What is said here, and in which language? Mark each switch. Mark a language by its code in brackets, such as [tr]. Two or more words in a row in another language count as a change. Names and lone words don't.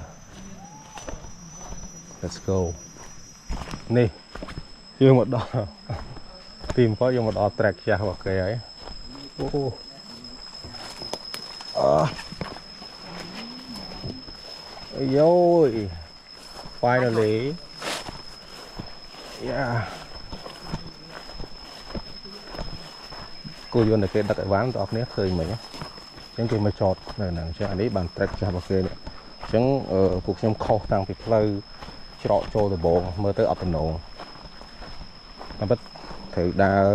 [en] Let's go [km] នេះយើងមកដល់ទីមកយើងមកដល់ track ចាស់របស់គេហើយអូយោយ finally yeah គោយន្តតែគេដឹកអីវ៉ាន់បងប្អូនឃើញមិញអញ្ចឹងគេមកចតនៅហ្នឹងអញ្ចឹងអានេះបាន track ចាស់របស់គេនេះអញ្ចឹងពួកខ្ញុំខុសតាំងពីផ្លូវច្រកចូលដំបងមើលទៅអត់តំណងតែពិតត្រូវដើរ